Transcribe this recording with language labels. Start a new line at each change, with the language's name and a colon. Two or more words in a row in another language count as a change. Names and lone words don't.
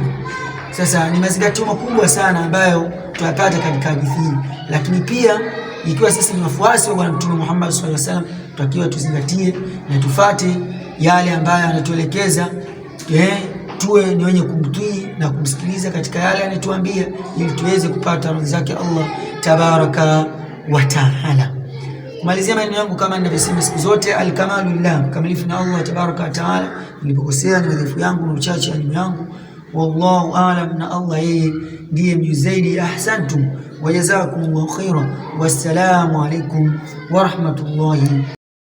Swahili: Sasa ni mazingatio makubwa sana ambayo tunapata katika hadithi hii, lakini pia ikiwa sisi ni wafuasi wa Bwana Mtume Muhammad
Arabic: صلى الله عليه وسلم,
Swahili: tutakiwa tuzingatie na tufate yale ambayo anatuelekeza, tuwe ni wenye kumtii na kumsikiliza katika yale anatuambia, ili tuweze kupata radhi zake Allah
Arabic: تبارك وتعالى.
Swahili: Kumalizia maneno yangu kama ninavyosema siku zote,
Arabic: الكمال لله,
Swahili: kamilifu na Allah
Arabic: تبارك وتعالى.
Swahili: Nilipokosea ni madhaifu yangu na uchache wa elimu yangu,
Arabic: والله أعلم,
Swahili: na Allah yeye ndiye mjuzi zaidi.
Arabic: أحسنتم وجزاكم الله خيرا والسلام عليكم ورحمة الله